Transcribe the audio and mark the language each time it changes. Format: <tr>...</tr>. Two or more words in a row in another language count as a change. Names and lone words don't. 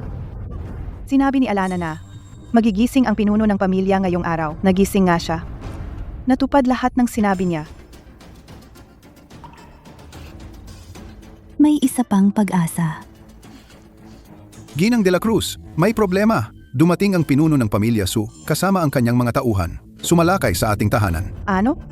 <tl>Sinabi ni Alana na magigising ang pinuno ng pamilya ngayong araw. Nagising nga siya. Natupad lahat ng sinabi niya. May isa pang pag-asa. Ginang de la Cruz, may problema. Dumating ang pinuno ng pamilya Su kasama ang kanyang mga tauhan. Sumalakay sa ating tahanan. Ano?</tl>